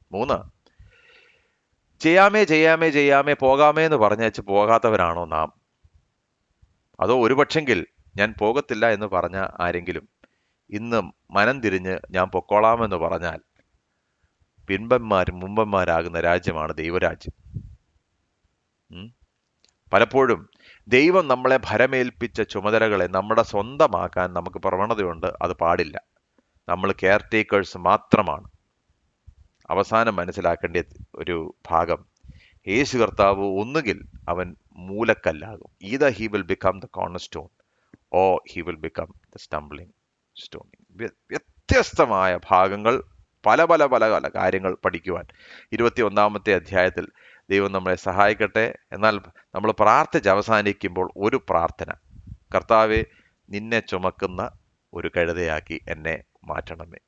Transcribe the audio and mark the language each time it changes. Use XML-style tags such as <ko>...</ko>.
<ml>3, ചെയ്യാമേ പോകാമേ എന്ന് പറഞ്ഞേച്ച് പോകാത്തവരാണോ നാം, അതോ ഒരുപക്ഷെങ്കിൽ ഞാൻ പോകത്തില്ല എന്ന് പറഞ്ഞ ആരെങ്കിലും ഇന്ന് മനം തിരിഞ്ഞ് ഞാൻ പൊക്കോളാമെന്ന് പറഞ്ഞാൽ മുമ്പന്മാരാകുന്ന രാജ്യമാണ് ദൈവരാജ്യം. പലപ്പോഴും ദൈവം നമ്മളെ ഭരമേൽപ്പിച്ച ചുമതലകളെ നമ്മുടെ സ്വന്തമാക്കാൻ നമുക്ക് പ്രവണതയുണ്ട്. അത് പാടില്ല. നമ്മൾ കെയർ ടേക്കേഴ്സ് മാത്രമാണ്. അവസാനം മനസ്സിലാക്കേണ്ട ഒരു ഭാഗം, യേശു കർത്താവ് ഒന്നുകിൽ അവൻ മൂലക്കല്ലാകും,</ml> <en>either he will become the cornerstone or he will become the stumbling stone.</en> <ml>വ്യത്യസ്തമായ ഭാഗങ്ങൾ, പല കാര്യങ്ങൾ പഠിക്കുവാൻ 21 അധ്യായത്തിൽ ദൈവം നമ്മളെ സഹായിക്കട്ടെ. എന്നാൽ നമ്മൾ പ്രാർത്ഥിച്ച് അവസാനിക്കുമ്പോൾ ഒരു പ്രാർത്ഥന, കർത്താവെ, നിന്നെ ചുമക്കുന്ന ഒരു കഴുതയാക്കി എന്നെ മാറ്റണമേ.</ml>